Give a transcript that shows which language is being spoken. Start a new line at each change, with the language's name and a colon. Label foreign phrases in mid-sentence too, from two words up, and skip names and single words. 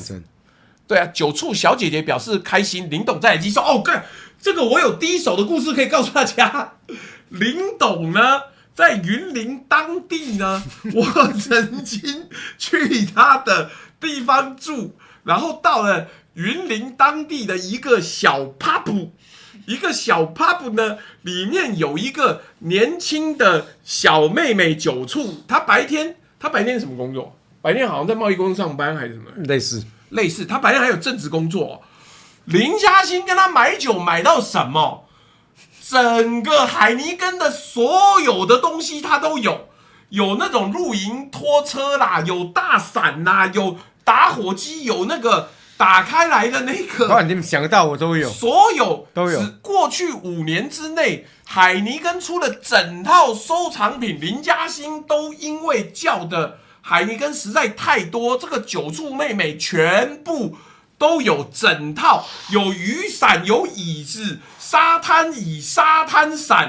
Chinese: 戰爭，對啊，酒促小姐姐表示開心。林董在耳機說：“這個我有第一手的故事可以告訴大家。林董呢，在雲林當地呢，我曾經去他的地方住，然後到了雲林當地的一個小 pub。” 一個小 pub 呢，裡面有一個年輕的小妹妹酒促。她白天是什麼工作？白天好像在貿易公司上班還是什麼？類似。她白天還有正職工作。林嘉欣跟她買酒買到什麼？整個海尼根的所有的東西她都有，有那種露營拖車啦，有大傘啦，有打火機，有那個打開來的那個，你們想得到我都有，所有都有。過去5年之內，海尼根出的整套收藏品，林嘉欣都因為叫的海尼根實在太多，這個九柱妹妹全部都有整套，有雨傘，有椅子，沙灘椅、沙灘傘。